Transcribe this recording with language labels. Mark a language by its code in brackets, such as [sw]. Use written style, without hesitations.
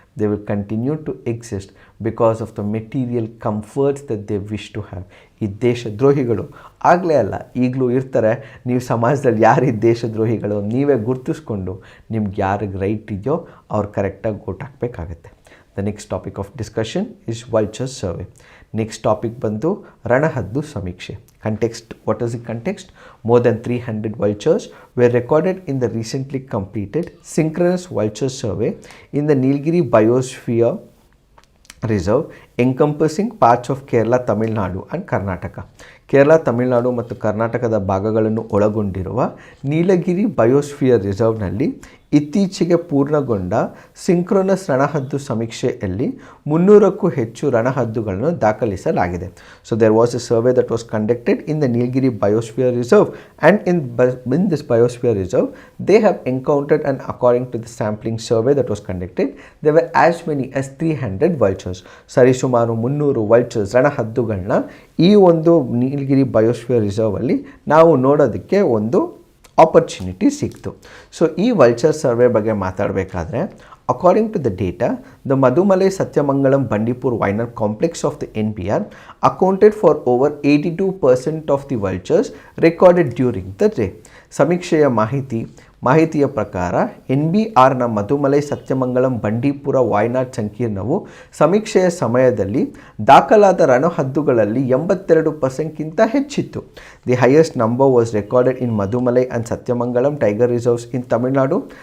[en] They will continue to exist because of the material comforts that they wish to have. [kn] ಈ ದೇಶದ್ರೋಹಿಗಳು ಆಗಲೇ ಅಲ್ಲ, ಈಗಲೂ ಇರ್ತಾರೆ. ನೀವು ಸಮಾಜದಲ್ಲಿ ಯಾರು ಈ ದೇಶದ್ರೋಹಿಗಳು ನೀವೇ ಗುರ್ತಿಸ್ಕೊಂಡು ನಿಮ್ಗೆ ಯಾರಿಗೆ ರೈಟ್ ಇದೆಯೋ ಅವ್ರು ಕರೆಕ್ಟಾಗಿ ಓಟ್ ಹಾಕಬೇಕಾಗತ್ತೆ. [en] The next topic of discussion is vultures survey. [kn] Next topic ಬಂದು ರಣಹದ್ದು ಸಮೀಕ್ಷೆ. [en] Context, what is the context? More than 300 vultures were recorded in the recently completed synchronous vulture survey in the Nilgiri Biosphere Reserve encompassing parts of Kerala, Tamil Nadu and Karnataka. [kn] Kerala, Tamil Nadu ಮತ್ತು ಕರ್ನಾಟಕದ ಭಾಗಗಳನ್ನು ಒಳಗೊಂಡಿರುವ ನೀಲಗಿರಿ biosphere ರಿಸರ್ವ್ನಲ್ಲಿ ಇತ್ತೀಚೆಗೆ ಪೂರ್ಣಗೊಂಡ synchronous ರಣಹದ್ದು ಸಮೀಕ್ಷೆಯಲ್ಲಿ 300ಕ್ಕೂ ಹೆಚ್ಚು ರಣಹದ್ದುಗಳನ್ನು ದಾಖಲಿಸಲಾಗಿದೆ. [en] So there was a survey that was conducted in the Nilgiri biosphere reserve and in this biosphere reserve they have encountered and according to the sampling survey that was conducted they were as many as 300 vultures. [kn] ಸರಿಸುಮಾರು 300 vultures ರಣಹದ್ದುಗಳನ್ನ ಈ ಒಂದು ನೀಲಗಿರಿ biosphere ರಿಸರ್ವಲ್ಲಿ ನಾವು ನೋಡೋದಕ್ಕೆ ಒಂದು opportunity ಸಿಕ್ತು. [en] so [kn] ಈ vulture survey ಬಗ್ಗೆ ಮಾತಾಡಬೇಕಾದ್ರೆ, [en] according to the data, the Madumalai Satyamangalam Bandipur Vineyard complex of the NPR accounted for over 82% of the vultures recorded during the day. [kn] ಸಮೀಕ್ಷೆಯ ಮಾಹಿತಿಯ ಪ್ರಕಾರ NBRನ ಮಧುಮಲೈ ಸತ್ಯಮಂಗಲಂ ಬಂಡೀಪುರ ವಾಯ್ನಾಡ್ ಸಂಕೀರ್ಣವು ಸಮೀಕ್ಷೆಯ ಸಮಯದಲ್ಲಿ ದಾಖಲಾದ ರಣಹದ್ದುಗಳಲ್ಲಿ 82%ಗಿಂತ ಹೆಚ್ಚಿತ್ತು. [en] The highest number was recorded in Mudumalai and Sathyamangalam tiger reserves in Tamil Nadu.